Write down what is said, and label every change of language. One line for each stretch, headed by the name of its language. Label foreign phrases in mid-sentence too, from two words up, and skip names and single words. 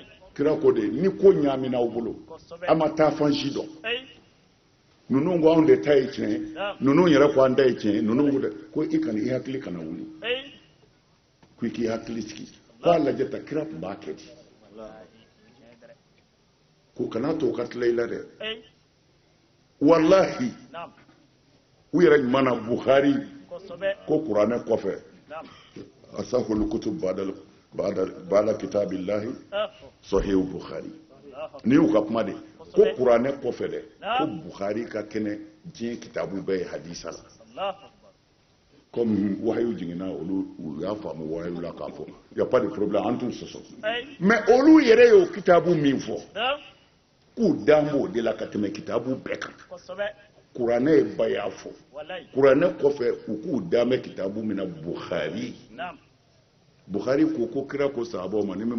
Bambara: kira ko de ni ko ɲaamina aw bolo a ma taa fan si dɔn ninnu ko anw de ta ye tiɲɛ ye ninnu yɛrɛ ko an ta ye tiɲɛ ye ninnu ko i kana i hakili kana wuli ko i k'i hakili sigi ko a lajɛ ta kira tun b'a kɛ di ko kana to ka tila i la dɛ walahi u yɛrɛ ɲuman na Bukhari ko kuranɛ kɔfɛ
Arabic: أصح الكتب بعد كتاب الله صحيح البخاري
Bambara: ni y'u ka kuma de ko kuranɛ kɔfɛ dɛ ko Bukhari ka kɛnɛ diɲɛ kitabu bɛɛ ye hadisa la comme wahayu jiginna olu u y'a faamu wahayu la k'a fɔ
French: y a pas de problème
Bambara: an t'u sɔsɔ mais olu yɛrɛ y'o kitabu min fɔ k'u dan b'o de la ka tɛmɛ kitabu bɛɛ kan kuranɛ ye ba y'a fɔ kuranɛ kɔfɛ u k'u dan bɛ kitabu min na Bukhari Bukhari ko kira ko sahabaw ma ni min